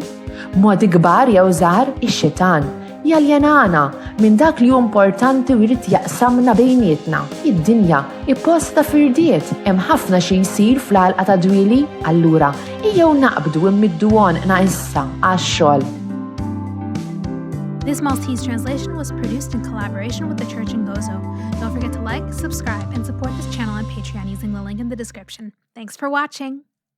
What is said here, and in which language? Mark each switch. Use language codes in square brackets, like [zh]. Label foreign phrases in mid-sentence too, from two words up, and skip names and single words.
[mt] Modi kbar jew żgħar ix-xitan jaljenana minn dak li hu importanti u jrid jaqsamna bejnietna. Id-dinja ipposta firdiet hemm ħafna xi jsir fl-għalqa ta' dwieli, allura ejjew naqbdu immiddu għonqna issa għax-xogħol. [en] This Maltese translation was produced in collaboration with the Church in Gozo. Don't forget to like, subscribe, and support this channel on Patreon using the link in the description. Thanks for watching!